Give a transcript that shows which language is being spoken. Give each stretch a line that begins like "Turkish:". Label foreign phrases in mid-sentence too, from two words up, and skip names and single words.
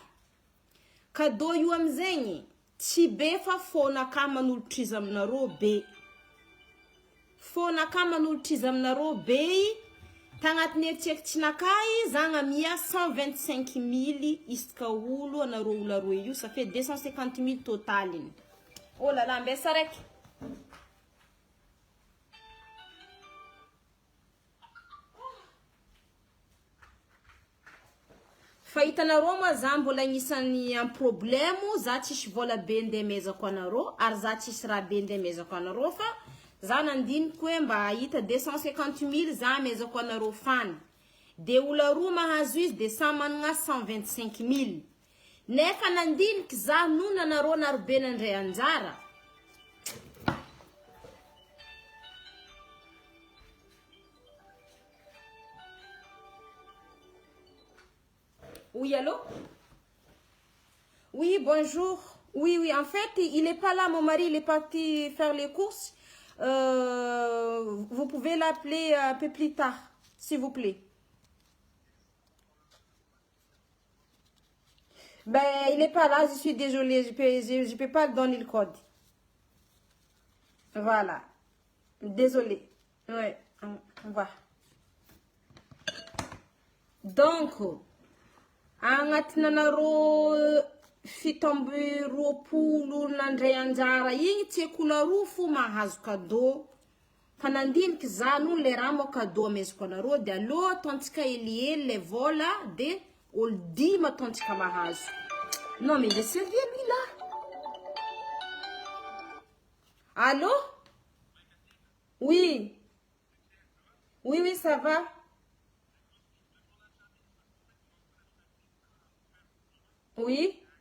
Malagasy: Cadeau io amizegny tsy be fa fonaka manolotra izy aminarô be. Fonaka manolotra izy aminarô be tagnatiny eritreritrinakahy zagna mia 125 000 iska olo anarô olo aroe io
French: ça fait
Malagasy: 250 000 totaliny.
French: Oh là là
Malagasy: mbesa raiky. Fa hitanarô moa za mbola agnisan'ny
French: un problème
Malagasy: za tsisy vola be ndeha mezako anarô ary za tsisy raha be ndeha mezako anarô fa za nandiniky hoe mba hita 250 000 za mezako anareo fana. De olo roa mahazo izy de samy managna 125 000. Nefa nandiniky za nona anareo narobe nandray anjara.
French: Oui, allô? Oui, bonjour. Oui, oui, en fait, il n'est pas là, mon mari, il est parti faire les courses. Vous pouvez l'appeler un peu plus tard, s'il vous plaît. Ben, il n'est pas là, je suis désolée, je peux pas donner le code. Voilà. Désolée. Ouais, on va. Donc,
Malagasy: agnatinanareo fitomby roapolo nandray anjara igny tsy ekolo roa fo mahazo cadeau. Fa nandiniky za no le raha mo cadeau amezako anareo de aloha ataontsika helihely le vola de olo 10 ataontsika mahazo.
French: Non mais il est sérieux lui là. Allô? Oui. Oui, oui, ça va. Oui.